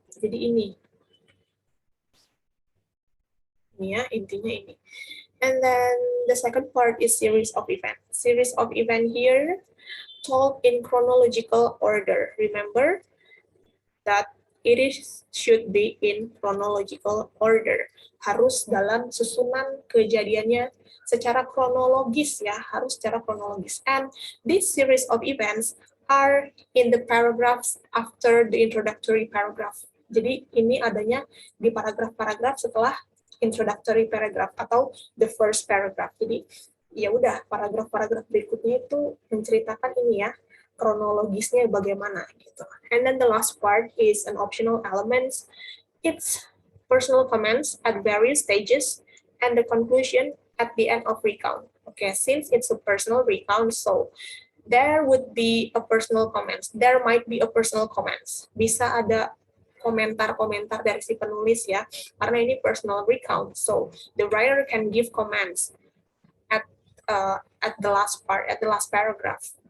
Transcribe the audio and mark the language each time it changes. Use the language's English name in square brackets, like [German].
[Indonesian] Jadi ini ya, intinya ini. [English] And then the second part is series of event. Series of event here told in chronological order. Remember that should be in chronological order. [Indonesian] Harus dalam susunan kejadiannya secara kronologis ya, harus secara kronologis. [English] And this series of events are in the paragraphs after the introductory paragraph. [Indonesian] Jadi ini adanya di paragraf-paragraf setelah introductory paragraph atau [English] the first paragraph. [Indonesian] Jadi ya udah paragraf-paragraf berikutnya itu menceritakan ini ya, kronologisnya bagaimana gitu. [English] And then the last part is an optional elements. It's personal comments at various stages and the conclusion at the end of recount. Okay, since it's a personal recount, so there would be a personal comments. There might be a personal comments. [Indonesian] Bisa ada komentar-komentar dari si penulis ya, karena ini personal recount. [English] So the writer can give comments at the last part, at the last paragraph.